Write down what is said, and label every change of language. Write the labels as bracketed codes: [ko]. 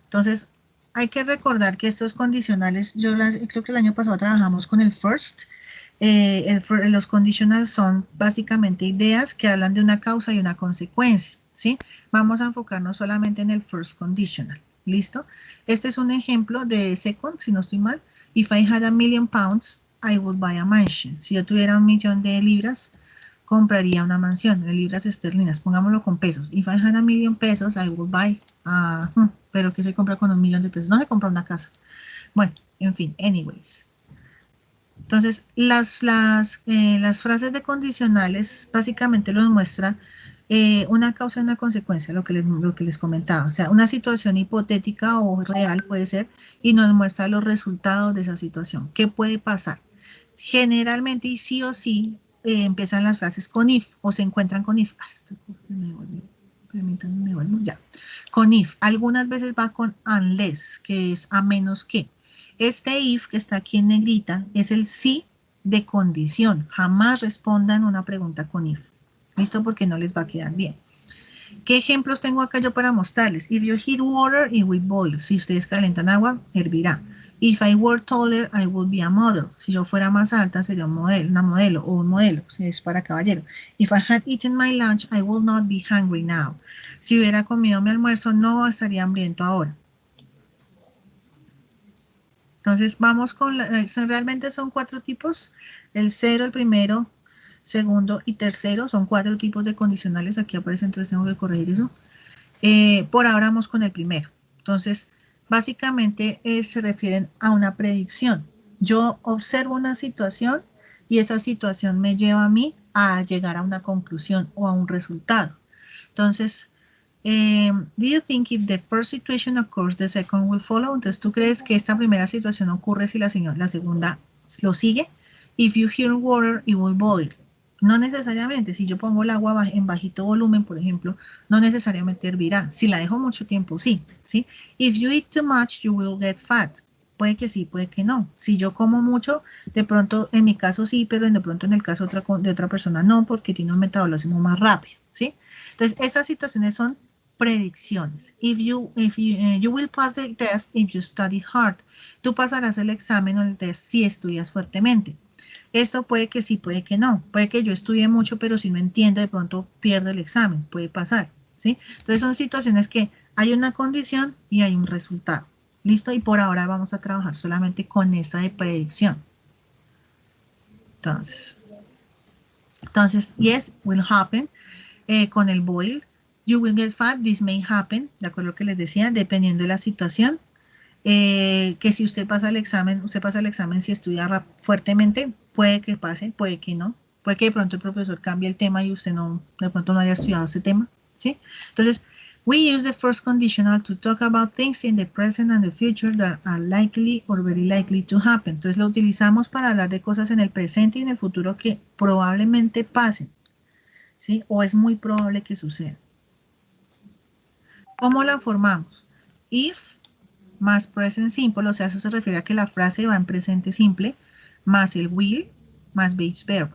[es] Entonces hay que recordar que estos condicionales, creo que el año pasado trabajamos con el first. Los conditionals son básicamente ideas que hablan de una causa y una consecuencia, ¿sí? Vamos a enfocarnos solamente en el first conditional, ¿listo? Este es un ejemplo de second, si no estoy mal. [en] If I had £1,000,000, I would buy a mansion. [es] Si yo tuviera 1,000,000 de libras, compraría una mansión, de libras esterlinas, pongámoslo con pesos. [en] If I had £1,000,000 pesos, I would buy, [es] pero ¿qué se compra con 1,000,000 de pesos? No se compra una casa. Bueno, en fin, anyways. Entonces, las frases de condicionales básicamente nos muestra una causa y una consecuencia, lo que les comentaba. O sea, una situación hipotética o real puede ser, y nos muestra los resultados de esa situación. ¿Qué puede pasar? Generalmente, y sí o sí, empiezan las frases con if, o se encuentran con if. Esta cosa se me volvió. Permítanme, me vuelvo ya. Con if. Algunas veces va con unless, que es a menos que. Este if que está aquí en negrita es el sí de condición. Jamás respondan una pregunta con if. ¿Listo? Porque no les va a quedar bien. ¿Qué ejemplos tengo acá yo para mostrarles? [en] If you heat water, it will boil. [es] Si ustedes calentan agua, hervirá. [en] If I were taller, I would be a model. [es] Si yo fuera más alta, sería una modelo o un modelo. Si es para caballero. [en] If I had eaten my lunch, I will not be hungry now. [es] Si hubiera comido mi almuerzo, no estaría hambriento ahora. Entonces vamos con, realmente son 4 tipos, el 0, el primero, segundo y tercero, son 4 tipos de condicionales, aquí aparecen, entonces tengo que corregir eso. Por ahora vamos con el primero. Entonces, básicamente se refieren a una predicción. Yo observo una situación y esa situación me lleva a mí a llegar a una conclusión o a un resultado. [en] Entonces, do you think if the first situation occurs, the second will follow? [es] Entonces, ¿tú crees que esta primera situación ocurre si la segunda lo sigue? [en] If you hear water, it will boil. [es] No necesariamente. Si yo pongo el agua en bajito volumen, por ejemplo, no necesariamente hervirá. Si la dejo mucho tiempo, sí. [en] If you eat too much, you will get fat. [es] Puede que sí, puede que no. Si yo como mucho, de pronto, en mi caso sí, pero de pronto en el caso de otra persona no, porque tiene un metabolismo más rápido, ¿sí? Entonces, estas situaciones son predicciones. [en] You will pass the test if you study hard. [es] Tú pasarás el examen o el test si estudias fuertemente. Esto puede que sí, puede que no. Puede que yo estudie mucho, pero si no entiendo, de pronto pierdo el examen. Puede pasar, ¿sí? Entonces son situaciones que hay una condición y hay un resultado. ¿Listo? Y por ahora vamos a trabajar solamente con esta de predicción. Entonces, [en] yes, will happen. [es] Con el boil, [en] you will get fat, this may happen, [es] de acuerdo a lo que les decía, dependiendo de la situación. Que si usted pasa el examen si estudia fuertemente, puede que pase, puede que no. Puede que de pronto el profesor cambie el tema y usted de pronto no haya estudiado ese tema, ¿sí? [en] Entonces, we use the first conditional to talk about things in the present and the future that are likely or very likely to happen. [es] Entonces, lo utilizamos para hablar de cosas en el presente y en el futuro que probablemente pasen, ¿sí? O es muy probable que suceda. ¿Cómo la formamos? If más present simple, o sea, eso se refiere a que la frase va en presente simple, más el will, más base verb.